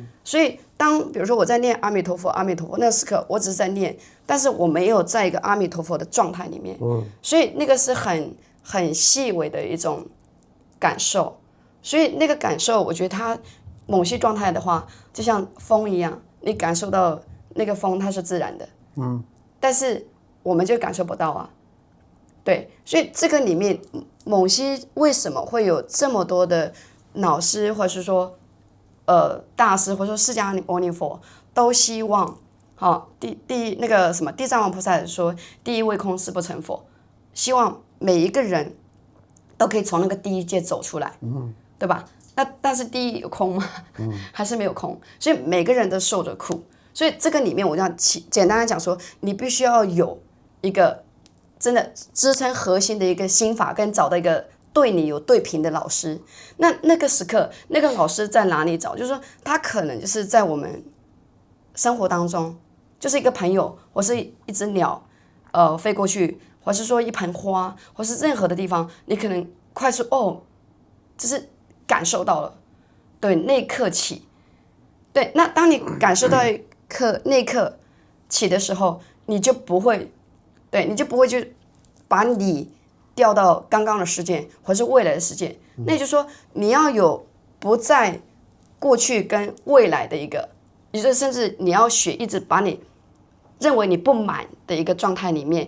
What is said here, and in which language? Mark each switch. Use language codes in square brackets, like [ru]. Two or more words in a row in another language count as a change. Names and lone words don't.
[zh] 所以比如說我在念阿彌陀佛，阿彌陀佛，那個時刻我只是在念，但是我沒有在一個阿彌陀佛的狀態裡面。所以那個是很細微的一種感受，所以那個感受，我覺得它某些狀態的話，就像風一樣，你感受到那個風它是自然的，但是我們就感受不到啊，對，所以這個裡面某些為什麼會有這麼多的老師，或者是說大師，或者說釋迦牟尼佛都希望，那個什麼地藏王菩薩說，第一位空，誓不成佛，希望每一個人都可以從那個第一界走出來，對吧？但是第一有空嗎？還是沒有空？所以每個人都受着苦。所以這個裡面，我這樣簡單的講說，你必須要有一個真的支撐核心的一個心法，跟找到一個對你有對頻的老師。那個時刻，那個老師在哪裡找？就是說，他可能就是在我們生活當中，就是一個朋友，或是一隻鳥，飛過去。或是說一盆花，或是任何的地方，你可能快速就是感受到了，對，那一刻起，對，那當你感受到那一刻起的時候，你就不會就把你掉到剛剛的時間，或是未來的時間，那也就是說你要有不在過去跟未來的一個，也就是甚至你要學一直把你認為你不滿的一個狀態裡面。